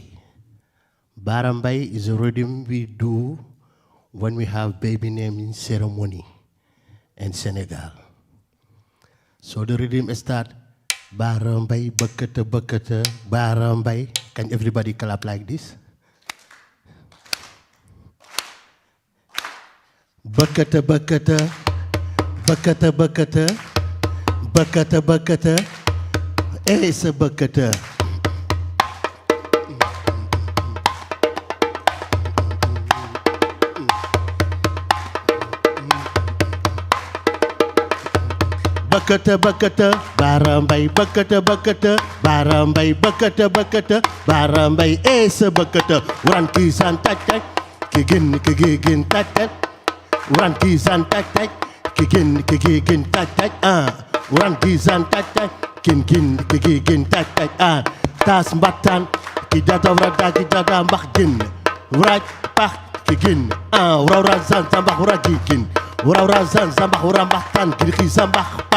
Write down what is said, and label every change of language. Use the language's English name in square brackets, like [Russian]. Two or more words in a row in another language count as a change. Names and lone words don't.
[English] Barambay is a rhythm we do when we have baby naming ceremony in Senegal. So the rhythm is that Barambay, bakata, bakata, Barambay. Can everybody clap like this? Bakata, bakata, bakata, bakata, bakata, bakata, esa bakata. Bakata, bakata, barambay, bakata, bakata, barambay, bakata, bakata, barambay, esa bakata. Uran kisan tak tak, kigin, kigin, tak tak. Uran kisan tak tak, kigin, tak tak. Uran kisan tak tak, kigin, tak tak. Tas mbatan, kita rada, kita mbak gin. Urat pak, kigin. Ura zan zambak ura gigin. Ura zan zambak ura mbatan, kiri zambak pak.